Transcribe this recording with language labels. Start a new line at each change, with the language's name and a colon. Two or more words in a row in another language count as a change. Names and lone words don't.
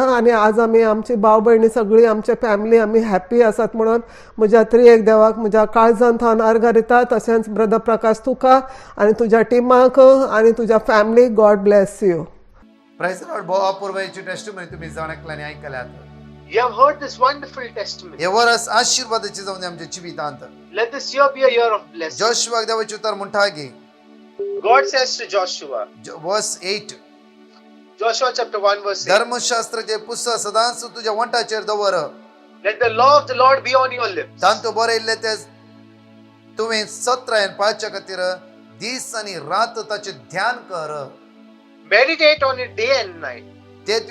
Konkani: आनी आज आमी आमची भाव भयणी सगळीं आमचे फॅमिली आमी हॅप्पी आसात म्हणून म्हज्या त्रियेक देवाक म्हज्या काळजांत हांव अर्घ दिता. तशेंच ब्रदर प्रकाश तुका आनी तुज्या टिमाक आनी तुज्या फॅमिलीक
English: God bless you. Praise the Lord.
Konkani: बहुत अपूर्वची टेस्टिमनी तुम्ही जाण ऐकल्यानी ऐकल्यात.
English: You have heard this wonderful testimony.
Konkani: हे वर्स आशीर्वादाचे जावन आमच्या जिवितांत.
English: Let this year be a year of blessing.
Konkani: जोशुआक देवाचे उतर म्हणटा की
English: God says to Joshua,
Konkani: वर्स 8
English: Joshua chapter 1 verse 8,
Konkani: धर्मशास्त्राचे पुस्तक सदांच तुझ्या वंटाचेर दवर.
English: let the law of the Lord be on your lips.
Konkani: तांतू बरयल्ले ते तुवें सत्रायन पाळच्या खातीर दीस आनी रात ताचे ध्यान कर.
English: Meditate on it day and night.